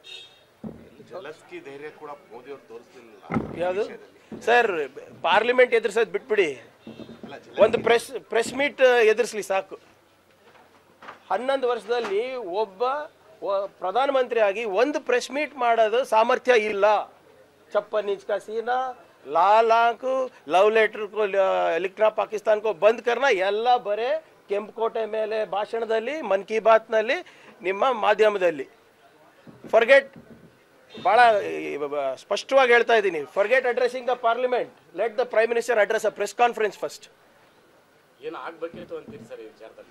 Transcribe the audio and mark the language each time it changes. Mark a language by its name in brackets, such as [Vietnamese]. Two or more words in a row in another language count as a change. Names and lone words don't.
[Kannada] ಯಾವುದು ಸರ್? ಪಾರ್ಲಿಮೆಂಟ್ ಎದುರಿಸೋದು ಬಿಟ್ಬಿಡಿ, ಒಂದು [English] press meet [Kannada] ಎದುರಿಸ್ಲಿ ಸಾಕು. 11 ವರ್ಷದಲ್ಲಿ ಒಬ್ಬ ಪ್ರಧಾನಮಂತ್ರಿ ಆಗಿ ಒಂದು [English] press meet [Kannada] ಮಾಡೋದು ಸಾಮರ್ಥ್ಯ ಇಲ್ಲ. [Hindi] छप्पन इंच का सीना, लाल आंख, [English] love letter [Hindi] को लिखना, पाकिस्तान को बंद करना, [Kannada] ಎಲ್ಲ ಬರೇ ಕೆಂಪುಕೋಟೆ ಮೇಲೆ ಭಾಷಣದಲ್ಲಿ, ಮನ್ ಕಿ ಬಾತ್ನಲ್ಲಿ, ನಿಮ್ಮ ಮಾಧ್ಯಮದಲ್ಲಿ. [English] ಫರ್ಗೆಟ್, [Kannada] ಭಾಳ ಸ್ಪಷ್ಟವಾಗಿ ಹೇಳ್ತಾ ಇದ್ದೀನಿ, [English] forget addressing the parliament, let the prime minister address a press conference first. [Kannada] ಏನು ಆಗಬೇಕಿತ್ತು ಅಂತೀರಿ ಸರ್ ಈ ವಿಚಾರದಲ್ಲಿ?